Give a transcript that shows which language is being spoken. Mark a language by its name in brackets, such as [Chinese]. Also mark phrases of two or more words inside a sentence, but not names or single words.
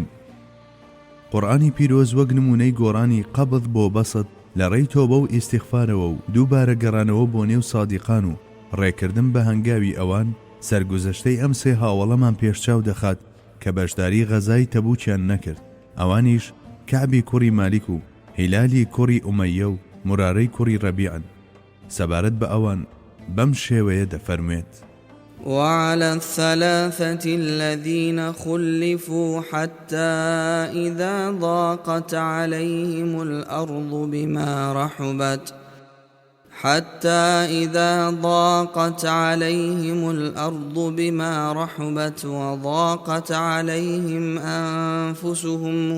[Central Kurdish] قورئانی پیرۆز وەک نمونەی گۆڕانی قەبض بۆ بەست لە ڕێی تۆبە و ئیستیغفارەوە و دووبارە گەڕانەوە بۆ نێو سادیقان و ڕێکردن بە هەنگاوی ئەوان سەرگوزەشتەی ئەم سێ هاوڵەمان پێشچاو دەخات کە بەشداری غەزای تەبوکیان نەکرد. ئەوانیش کەعبی کوڕی مالیک و هیلالی کوڕی ئومەیە و مرارەی کوڕی ڕەبیعن. سەبارەت بە ئەوان بەم شێوەیە دەفەرموێت: [Arabic] وعلى الثلاثة الذين خلفوا حتى إذا ضاقت عليهم الأرض بما رحبت وضاقت عليهم أنفسهم